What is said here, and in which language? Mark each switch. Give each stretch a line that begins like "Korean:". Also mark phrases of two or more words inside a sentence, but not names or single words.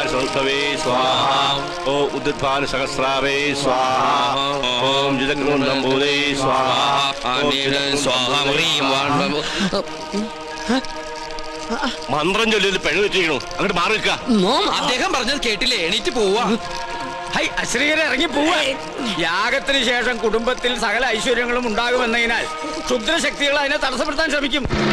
Sanskrit: संस्तवे स्वाहा ओम उद्दित्वान सहस्रावे स्वाहा ओम जिदग्नोन्नम्बोधे स्वाहा स्वाहा
Malayalam: മന്ത്രം ചൊല്ലി പെണ്ണ് വെച്ചിരിക്കണു അങ്ങോട്ട് മാറി നിൽക്കുക. അദ്ദേഹം പറഞ്ഞത് കേട്ടില്ലേ? എണീറ്റ് പോവാ. അശ്രീകരെ ഇറങ്ങി പോവാ. യാഗത്തിന് ശേഷം കുടുംബത്തിൽ സകല ഐശ്വര്യങ്ങളും ഉണ്ടാകുമെന്നതിനാൽ ക്ഷുദ്രശക്തികൾ അതിനെ തടസ്സപ്പെടുത്താൻ ശ്രമിക്കും.